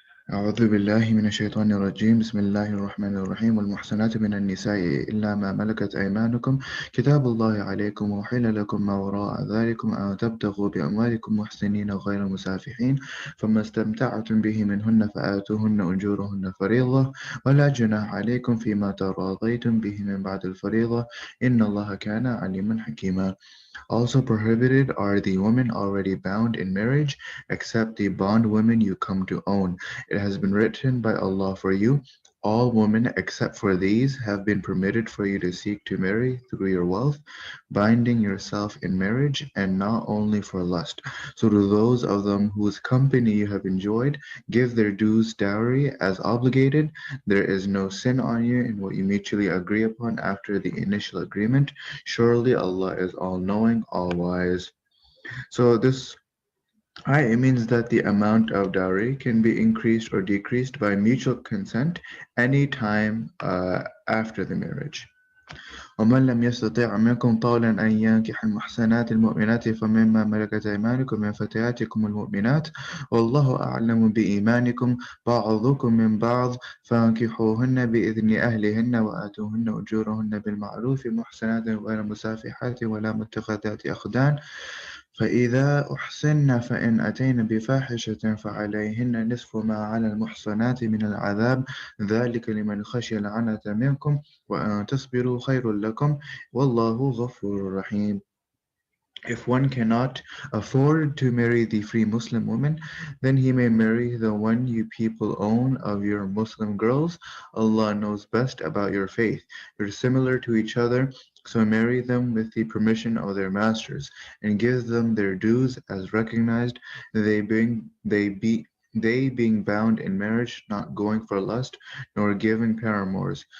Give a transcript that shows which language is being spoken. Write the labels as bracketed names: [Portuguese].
[Arabic] أعوذ بالله من الشيطان الرجيم بسم الله الرحمن الرحيم والمحصنات من النساء إلا ما ملكت أيمانكم كتاب الله عليكم وحل لكم ما وراء ذلكم أن تبتغوا بأموالكم محسنين غير مسافحين فما استمتعتم به منهن فآتوهن أجورهن فريضة ولا جناح عليكم فيما تراضيتم به من بعد الفريضة إن الله كان عليما حكيما. [English] Also prohibited are the women already bound in marriage, except the bondwomen you come to own. It has been written by Allah for you. All women except for these have been permitted for you to seek to marry through your wealth, binding yourself in marriage, and not only for lust. So to those of them whose company you have enjoyed, give their dues dowry as obligated. There is no sin on you in what you mutually agree upon after the initial agreement. Surely Allah is all-knowing, all-wise. So this it means that the amount of dowry can be increased or decreased by mutual consent any time after the marriage. [Arabic] ومن لم يستطع منكم طولا أن ينكح المحسنات المؤمنات فمما ملكت أيمانكم من فتياتكم المؤمنات والله أعلم بإيمانكم بعضكم من بعض فانكحوهن بإذن أهلهن وآتوهن أجورهن بالمعروف محسنات غير مسافحات ولا متخذات أخدان فإذا أحسن فإن أتين بفاحشة فعليهن نصف ما على المحصنات من العذاب ذلك لمن خشي العنة منكم وأن تصبروا خير لكم والله غفور رحيم. [English] If one cannot afford to marry the free Muslim woman, then he may marry the one you people own of your Muslim girls. Allah knows best about your faith. You're similar to each other, so marry them with the permission of their masters, and give them their dues as recognized, they being bound in marriage, not going for lust, nor giving paramours.